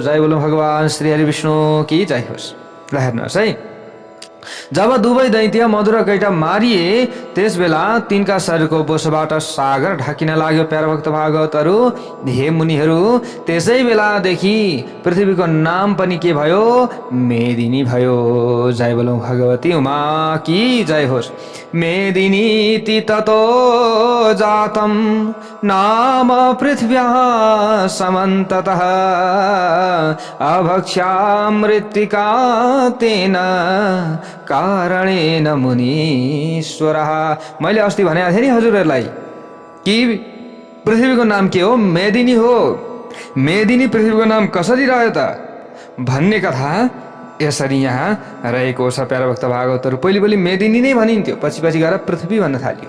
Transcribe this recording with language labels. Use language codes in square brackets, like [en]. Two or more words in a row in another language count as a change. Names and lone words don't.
[ne] जय बोलौं भगवान श्री हरि विष्णु की जय होस्। ल हेर्नुहोस् है, जब दुवै दैत्य मधुरकैटभ मारिए त्यस बेला तिनका शरीरको बोसोबाट सागर ढाकिन लाग्यो। प्यारभक्त भागवतहरू, हे मुनिहरू, त्यसै बेलादेखि पृथ्वीको नाम पनि के भयो? मेदिनी भयो। जय बोलौं भगवती उमा की जय होस्। [sa] मेदिनीति ततो जातं नाम पृथ्व्या समन्ततः अभक्ष्या मृत्तिका तेन कारणेन मुनीश्वरः। [ne] मैले अस्ति भनेको थिएँ नि हजुरहरूलाई कि पृथ्वीको नाम के हो? मेदिनी हो। मेदिनी पृथ्वीको नाम कसरी रह्यो त भन्ने कथा यसरी यहाँ रहेको छ। प्यारभक्त भागवतहरू, पहिले मेदिनी नै भनिन्थ्यो, पछि गएर पृथ्वी भन्न थालियो।